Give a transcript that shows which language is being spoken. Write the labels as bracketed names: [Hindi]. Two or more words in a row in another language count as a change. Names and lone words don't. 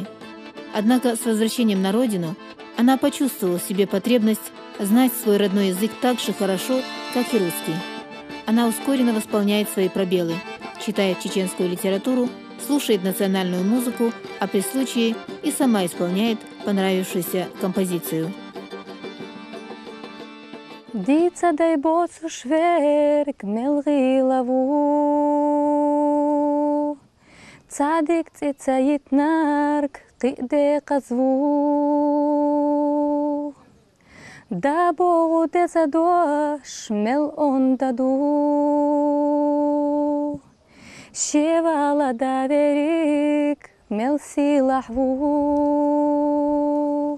[Russian] Однако с возвращением на родину она почувствовала в себе потребность знать свой родной язык так же хорошо, как и русский. Она ускоренно восполняет свои пробелы, читает чеченскую литературу, слушает национальную музыку, а при случае и сама исполняет понравившуюся композицию. [Chechen] Дица дай боцу шверк мелги лаву, цадик цицаит нарк киде казву, да богу де задош мел он даду, шевала даверик мел силахву.